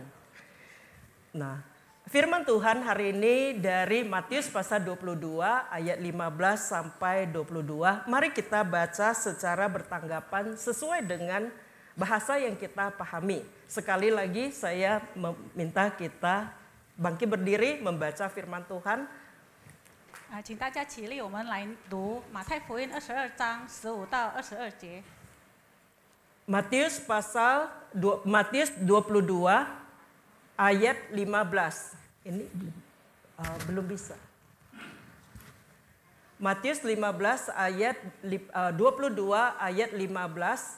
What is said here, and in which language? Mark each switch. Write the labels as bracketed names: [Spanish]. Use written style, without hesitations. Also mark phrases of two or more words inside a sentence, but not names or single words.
[Indonesian] Nah, firman Tuhan hari ini dari Matius pasal 22 ayat 15 sampai 22. Mari kita baca secara bertanggapan sesuai dengan bahasa yang kita pahami. Sekali lagi saya meminta kita bangkit berdiri membaca firman Tuhan. [Chinese] 请大家起立，我们来读马太福音22章15到22节。 [Indonesian] Matius 22 ayat 15. Ini belum bisa. Matius 15 ayat 22 ayat 15.